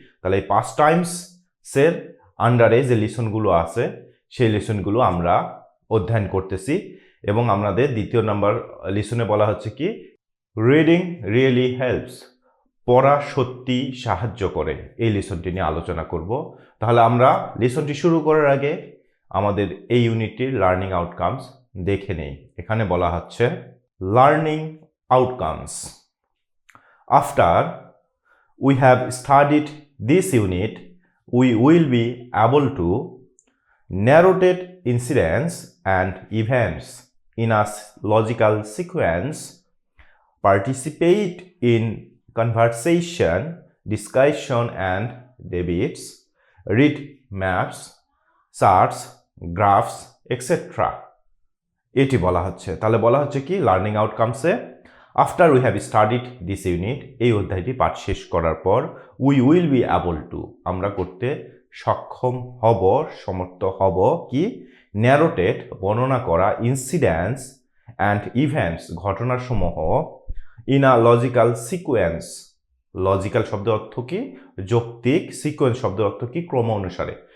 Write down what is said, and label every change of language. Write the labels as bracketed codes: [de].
[bn] তাহলে এই পাস্ট টাইমসের আন্ডারে যে লিসনগুলো আছে সেই লিসনগুলো আমরা অধ্যয়ন করতেছি এবং আমাদের দ্বিতীয় নাম্বার লিসনে বলা হচ্ছে কি [en] reading really helps, [bn] পড়া সত্যি সাহায্য করে, এই লিসনটি নিয়ে আলোচনা করব। তাহলে আমরা লিসনটি শুরু করার আগে আমাদের এই ইউনিটটির লার্নিং আউটকামস দেখে নেই। এখানে বলা হচ্ছে learning outcomes. [en] After we have studied this unit we will be able to narrate incidents and events in a logical sequence, participate in conversation, discussion and debates, read maps, charts, graphs, etc. [bn] এটি বলা হচ্ছে। তাহলে বলা হচ্ছে কি learning আউটকামসে [en] after we have studied this unit, [bn] এই অধ্যায়টি পাঠ শেষ করার পর [en] we will be able to, [bn] আমরা করতে সক্ষম হব, সমর্থ হব কি ন্যারোটেট, বর্ণনা করা, [en] incidents and events, [bn] ঘটনাসমূহ, [en] in a logical sequence, [bn] logical শব্দের অর্থ কি যৌক্তিক, সিকোয়েন্স শব্দের অর্থ কি ক্রম অনুসারে।